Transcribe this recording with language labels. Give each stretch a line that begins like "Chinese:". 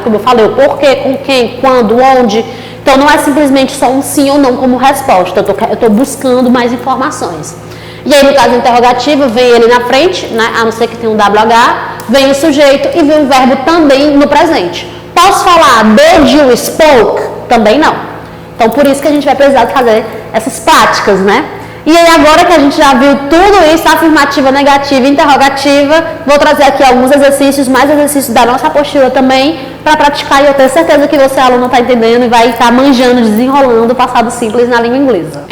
Portuguese: Como eu falei, o porquê, com quem, quando, onde. Então, não é simplesmente só um sim ou não como resposta, eu estou buscando mais informações. E aí, no caso interrogativa, vem ele na frente, né? A não ser que tenha um WH, vem o sujeito e vem o verbo também no presente. Posso falar
English: did you spoke?
Portuguese: Também não. Então, por isso que a gente vai precisar fazer essas práticas, né? E aí, agora que a gente já viu tudo isso, afirmativa, negativa, interrogativa, vou trazer aqui alguns exercícios, mais exercícios da nossa apostila também, para praticar, e eu tenho certeza que você, aluno, está entendendo e vai estar manjando, desenrolando o passado simples na língua inglesa.